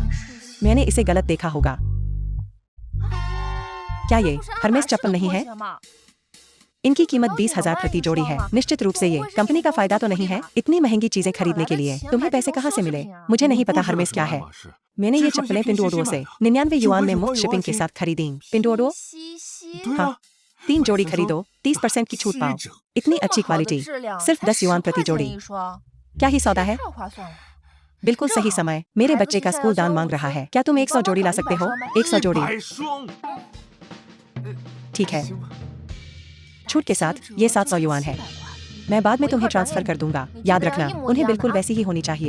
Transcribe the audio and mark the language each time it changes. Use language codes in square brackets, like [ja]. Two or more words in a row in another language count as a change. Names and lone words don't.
[zh] 是新 [hi] मैंने इसे गलत देखा होगा। क्या ये [zh] 不是 [hi] हरमेस [zh] 爱马仕 [hi] चप्पल [zh] 的 [hi] नहीं [zh] 拖 [hi] है? [zh] 鞋吗？ [hi] इनकी कीमत 20,000 प्रति जोड़ी है। निश्चित रूप से ये कंपनी का फायदा तो नहीं है इतनी महंगी चीजें खरीदने के लिए। तुम्हें पैसे कहाँ से मिले? मुझे नहीं पता हरमेस क्या है। मैंने ये चप्पलें पिंडुओडो से 99 युआन में मुफ्त शिपिंग के साथ खरीदी। पिंडुओडो [zh] 西西对 [hi] हाँ [zh] 啊， [hi] 3 जोड़ी खरीदो 30% की छूट पाओ। [zh] 整 [hi] इतनी [zh] 这么 [hi] अच्छी [zh] 好的 [hi] क्वालिटी [zh] 质量 [hi] सिर्फ [zh] 才 [hi] 10 युआन [zh] 10 [hi] प्रति [zh] 块钱 [hi] जोड़ी। [zh] 一双， [hi] क्या ही सौदा है? [zh] 太划算了。 [hi] बिल्कुल सही समय मेरे बच्चे का स्कूल दान मांग रहा है। क्या तुम 100 जोड़ी ला सकते हो? 100 जोड़ी [zh] 100双， [hi] ठीक है। [zh] 行吧？ [hi] छूट के साथ ये 700 युआन है। मैं बाद में तुम्हें ट्रांसफर कर दूंगा। याद रखना उन्हें बिल्कुल वैसी ही होनी चाहिए।